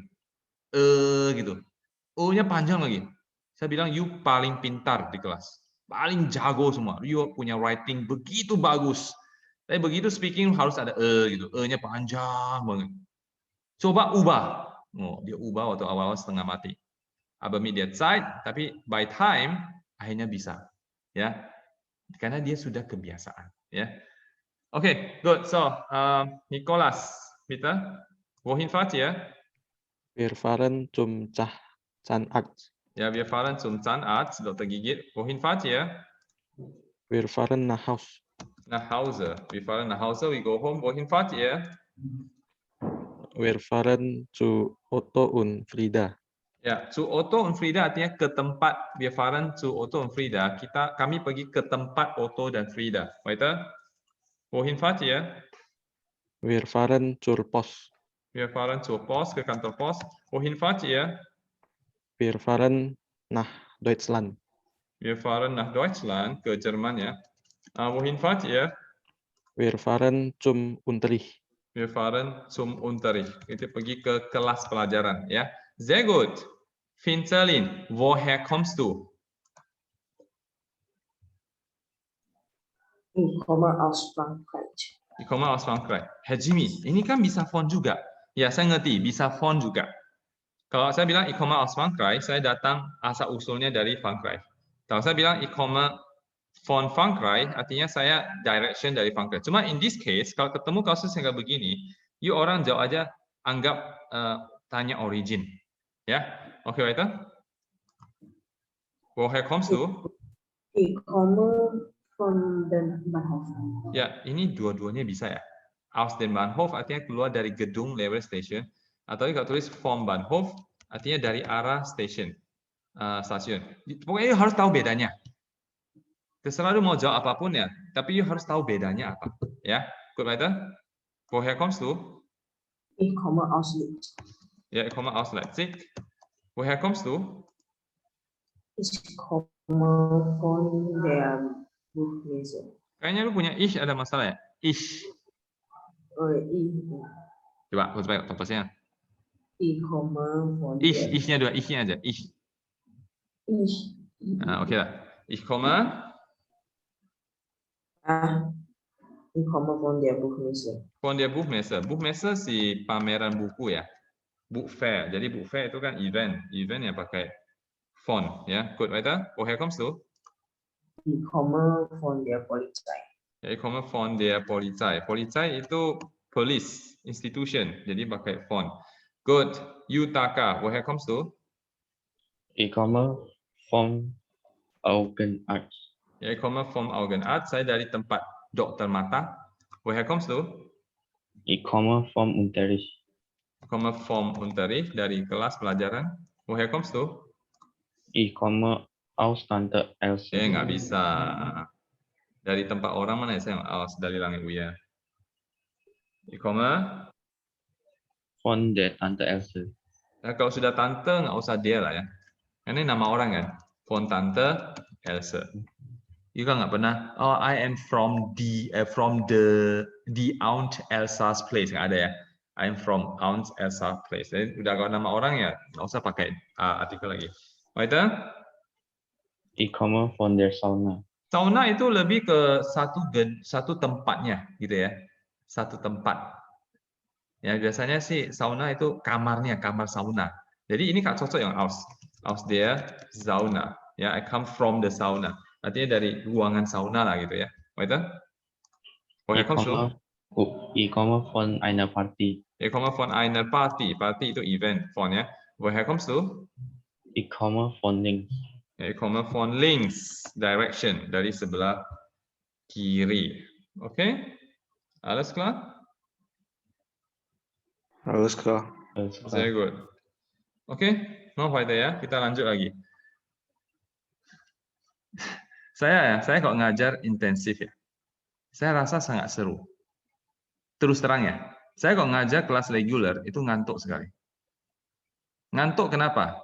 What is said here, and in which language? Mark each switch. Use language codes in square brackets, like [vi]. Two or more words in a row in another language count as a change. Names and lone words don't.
[id] Gitu. O-nya panjang lagi. Saya bilang you paling pintar di kelas. Paling jago semua. You punya writing begitu bagus. Tapi begitu speaking harus ada gitu. E-nya panjang banget. Coba ubah. Dia ubah waktu awal-awal setengah mati. [de] Aber mit der Zeit, [id] tapi [en] by time [id] akhirnya bisa. Ya. Karena dia sudah kebiasaan, ya. Oke, [en] good. So, Nicholas, [de] bitte. Wohin fahrt ihr? Wir fahren zum Zahnarzt. Ja, wir fahren zum Zahnarzt, Dr. Gigit. Wohin fahrt ihr? Wir fahren nach Haus. Nach Hause. Wir fahren nach Hause, [en] we go home. [de] Wohin fahrt ihr? Wir fahren zu Otto und Frida. [id] Ya, [de] zu Otto und Frida [id] artinya ke tempat. [de] Wir fahren zu Otto und Frida. [id] Kami pergi ke tempat Otto dan Frida. [de] Weiter. Wohin fahrt ihr? Wir fahren zur Post. Wir fahren zur Post, [id] ke kantor pos. [de] Wohin fahrt ihr? Wir fahren nach Deutschland. Wir fahren nach Deutschland, [id] ke Jerman ya. [de] Wohin fahrt ihr? Wir fahren zum Unterricht. Wir fahren zum Unterricht. [id] Kita pergi ke kelas pelajaran ya. [de] Sehr gut. Finzelin, woher kommst du? Ich komme aus Frankreich. Ich komme aus Frankreich. Herr Jimmy, [id] ini kan bisa font juga. Ya, saya ngerti, bisa font juga. Kalau saya bilang [de] ich komme aus Frankreich, [id] saya datang asal usulnya dari Frankreich. Kalau saya bilang [de] ich komme von Frankreich, [id] artinya saya direction dari Frankreich. Cuma [en] in this case, [id] kalau ketemu kasus yang kayak begini, you orang jauh aja anggap tanya origin. Ya, oke, [de] weiter. Woher kommst du? Ich komme von den Bahnhof. [id] Ya, ini dua-duanya bisa ya. [de] Aus den Bahnhof [id] artinya keluar dari gedung [en] railway station. [id] Atau kalau tulis [de] vom Bahnhof [id] artinya dari arah station, stasiun. Pokoknya you harus tahu bedanya. Terserah lu mau jawab apapun ya, tapi you harus tahu bedanya apa. Ya, [de] gut weiter. Woher kommst du? Ich komme aus Leipzig. Ja, ich komme aus Leipzig. Woher kommst du? Ich komme von der Buchmesse. [id] Kayaknya lu punya ich ada masalah ya? Ich. Coba, coba topasnya. [de] Ich komme von Ich, der [id] ich-nya dua, ich-nya aja. [de] Ich. Ich. [id] Nah, oke lah. [de] Ich komme. Ich komme von der Buchmesse. Von der Buchmesse. [id] Buchmesse si pameran buku ya. [en] Book fair. [id] Jadi [en] book fair [id] itu kan event. Event yang pakai font ya. [de] Gut, weiter. Woher kommst du? Ich komme von der Polizei. Ya, ich komme von der Polizei. [id] Polizei itu [en] police institution. [id] Jadi pakai font. [en] Good. [de] Yutaka. Woher kommst du? Ich komme vom Augenarzt. Ya, ich komme vom Augenarzt. [id] Saya dari tempat dokter mata. [de] Woher kommst du? Ich komme vom Unterricht. Ich komme vom Unterricht, [id] dari kelas pelajaran. [de] Woher kommst du? Ich komme aus Tante Else. [id] Ya, nggak bisa. Dari tempat orang mana ya? Saya aus dari langit Uya. [de] Ich komme. Von der Tante Else. [id] Nah, kalau sudah tante, nggak usah dia lah ya. Ini nama orang kan? [de] Von Tante Else. [id] Juga nggak pernah. [en] Oh, I am from the Aunt Elsa's place. [id] Nggak ada ya. [en] I'm from Aunt Elsa's place. [id] Jadi udah kalau nama orang ya, nggak usah pakai artikel lagi. [de] Weiter. Ich komme von der Sauna. [id] Sauna itu lebih ke satu tempatnya, gitu ya. Satu tempat. Ya biasanya sih sauna itu kamarnya, kamar sauna. Jadi ini Kak cocok yang [de] aus der Sauna. [id] Ya, [en] I come from the sauna. [id] Artinya dari ruangan sauna lah gitu ya. [de] Weiter. Woher kommst du? Ich komme von einer Party. Ich komme von einer Party. Party itu event, von ya. Woher kommst du? Ich komme von links. Ja, ich komme von links, [id] direction, dari sebelah kiri. Oke? [de] Alles klar? Alles klar. Alles klar. Sehr gut. [id] Oke, mau weiter ya. Kita lanjut lagi. Saya kalau ngajar intensif ya, saya rasa sangat seru. Terus terang ya, saya kalau ngajar kelas reguler itu ngantuk sekali. Ngantuk kenapa?